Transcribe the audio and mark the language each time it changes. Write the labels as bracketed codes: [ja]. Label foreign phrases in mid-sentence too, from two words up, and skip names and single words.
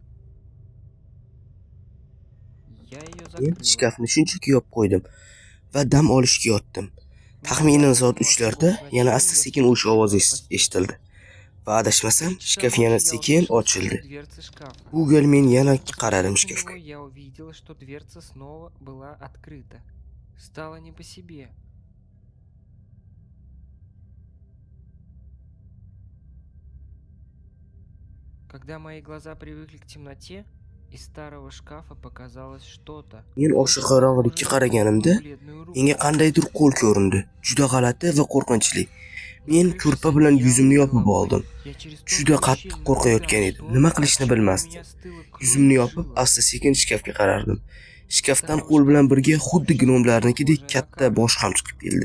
[uz] Men shkafni shunchaki yopib qo'ydim va dam olishga yotdim. Taxminan soat 3larda yana asta-sekin o'sha ovoz eshitildi. Va adashmasam, shkaf yana sekin ochildi. Bu gal men yana qaradim shkafga. [ru] Когда мои глаза привыкли к темноте, из старого шкафа показалось что-то. [uz] Men o'sha qorong'ilikka qaraganimda menga qandaydir qo'l ko'rindi. Juda g'alati va qo'rqinchli. Men ko'rpa bilan yuzimni yopib oldim. Juda qattiq qo'rqayotgan edim. Nima qilishni bilmasdim. Yuzimni yopib, asta-sekin shkafga qarardim. Shkafdan qo'l bilan birga xuddi gnomlarnikidek katta bosh ham chiqib keldi.